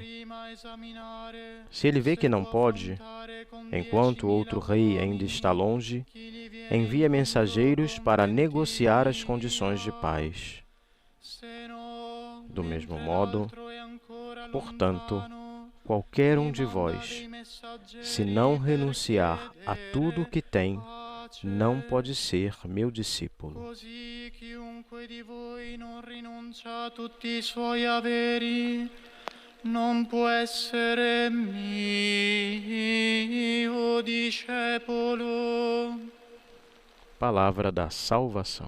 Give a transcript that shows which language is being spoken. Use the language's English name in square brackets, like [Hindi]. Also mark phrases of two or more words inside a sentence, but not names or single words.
[Portuguese] Se ele vê que não pode, enquanto o outro rei ainda está longe, envia mensageiros para negociar as condições de paz. Do mesmo modo, portanto, qualquer um de vós, se não renunciar a tudo o que tem, não pode ser meu discípulo. [Italian] Non può essere mio discepolo. [Portuguese] Palavra da salvação.